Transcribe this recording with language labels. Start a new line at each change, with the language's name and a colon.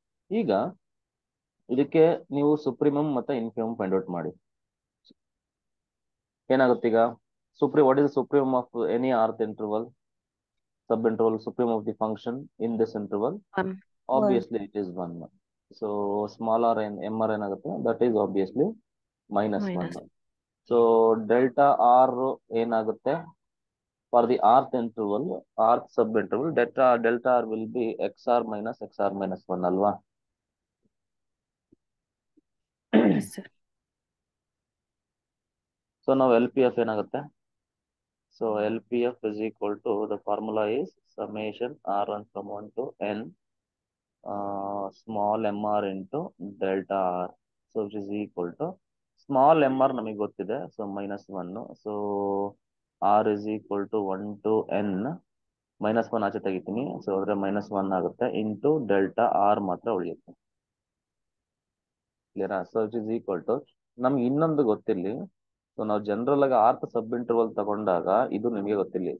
Kannada: ಈಗ ಇದಕ್ಕೆ ನೀವು ಸುಪ್ರೀಮಮ್ ಮತ್ತೆ ಇನ್ಫಿಮಮ್ ಫೈಂಡ್ ಔಟ್ ಮಾಡಿ. ಏನಾಗುತ್ತೆ ಈಗ?
English: What is supremum of any rth interval, sub interval, supreme of the function in this interval? Obviously it is 1. So small r and mr
Kannada: ಏನಾಗುತ್ತೆ?
English: That is obviously -1. So delta r
Kannada: ಏನಾಗುತ್ತೆ?
English: For the rth interval, rth sub interval, delta r will be xr minus xr minus 1
Kannada: ಅಲ್ವಾ? So ನಾವು L P F ಏನಾಗುತ್ತೆ?
English: So L P F is equal to, the formula is summation r1 from 1 to n small mr into delta r. So which is equal to small mr
Kannada: ನಮಗೆ ಗೊತ್ತಿದೆ,
English: So -1. So r is equal to 1 to n.
Kannada: -1 ಆಚೆ ತೆಗಿತೀನಿ, so ಅದ್ರ -1 ಆಗುತ್ತೆ into delta R ಮಾತ್ರ ಉಳಿಯುತ್ತೆ. ಕ್ಲಿಯರಾ?
English: so which is equal to,
Kannada: ನಮ್ಗೆ ಇನ್ನೊಂದು ಗೊತ್ತಿರಲಿ. ಸೊ ನಾವು ಜನರಲ್ ಆಗಿ ಆರ್ತ್ ಸಬ್ ಇಂಟರ್ವಲ್ ತಗೊಂಡಾಗ ಇದು ನಿಮಗೆ ಗೊತ್ತಿರಲಿ.